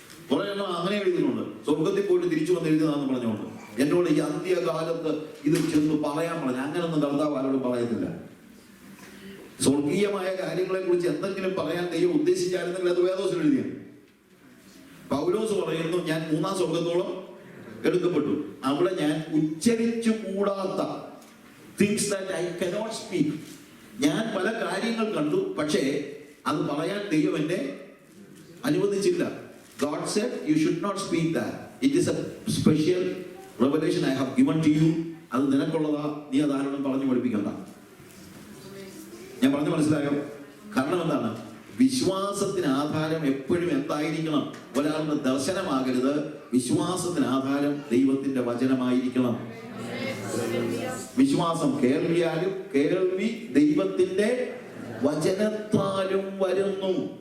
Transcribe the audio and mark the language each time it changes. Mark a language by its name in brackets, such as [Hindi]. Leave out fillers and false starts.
[Malayalam] കുറെ എണ്ണം അങ്ങനെ എഴുതുന്നുണ്ട്, സ്വർഗത്തിൽ പോയിട്ട് തിരിച്ചു വന്ന് എഴുതുന്നതെന്ന് പറഞ്ഞുകൊണ്ട്. എന്നോട് ഈ അന്ത്യകാലത്ത് ഇത് ചെന്ന് പറയാൻ പറഞ്ഞു. അങ്ങനൊന്നും കർത്താവ് ആരോടും പറയത്തില്ല. സ്വർഗീയമായ കാര്യങ്ങളെ കുറിച്ച് എന്തെങ്കിലും പറയാൻ ദൈവം ഉദ്ദേശിച്ചായിരുന്നെങ്കിൽ അത് വേദോസിൽ എഴുതിയ. പൗലോസ് പറയുന്നു, ഞാൻ 3-ാം സ്വർഗത്തോളം എടുക്കപ്പെട്ടു. അവിടെ ഞാൻ ഉച്ചരിച്ചു കൂടാത്ത [English] things that I cannot speak. [Malayalam] ഞാൻ പല കാര്യങ്ങൾ കണ്ടു, പക്ഷേ അത് പറയാൻ ദൈവം എന്നെ അനുവദിച്ചില്ല. [English] God said you should not speak that. It is a special revelation I have given to you. [Malayalam] അത് നിനക്കുള്ളതാ, നീ അത് ആരോടും പറഞ്ഞു പഠിപ്പിക്കണ്ട. ഞാൻ പറഞ്ഞു മനസ്സിലായോ? കാരണം എന്താണ്? വിശ്വാസത്തിന് ആധാരം എപ്പോഴും എന്തായിരിക്കണം? ഒരാളുടെ ദർശനമാകരുത്. വിശ്വാസത്തിന് ആധാരം ദൈവത്തിന്റെ വചനമായിരിക്കണം. വിശ്വാസം കേൾവിയാലും കേൾവി ദൈവത്തിന്റെ വചനത്താലും വരുന്നു.